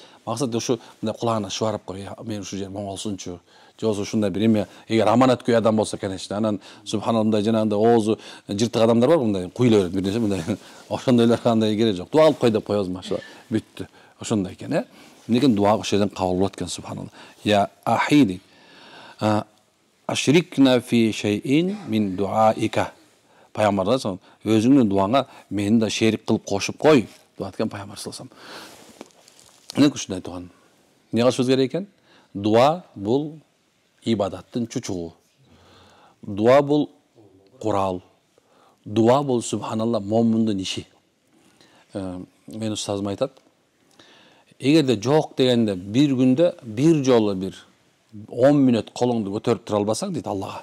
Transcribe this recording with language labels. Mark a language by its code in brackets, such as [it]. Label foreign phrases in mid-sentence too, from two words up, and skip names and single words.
[ky] Максат ушу мындай кулагына шубарып кой, мен ушу жер моңолсунчу. Жосу ушундай бир эме, эгер аманаткөй адам болсо, конечно, анан субханаллах жанагындай оозу жыртык адамдар бар, мындай куйлай берет бир нерсе, мындай ошондойлорго кандай керек жок. Дуа кылып кой деп коебуз, машалла. Бүттү. Ошондой экен, Эмнекен дуа ошол жерден кабыл болот экен, субханаллах. [ar] يا أخي أشركنا في شيء من دعائك. [ky] Пайгамбардар сон өзүңдүн дуаңа мени да шерик кылып кошуп кой деп айткан Пайгамбар саллаллаху алейхи вассалам. Эмне ушундай туган? Эмне кылышыбыз керек экен? Дуа бул ибадаттын чучугу. Дуа бул курал. Дуа бул субханалла момундун иши. Мен устазым айтат, эгерде жок дегенде бир күндө бир жолу бир 10 мүнөт колуңду көтөрүп тура албасаң дейт Аллага.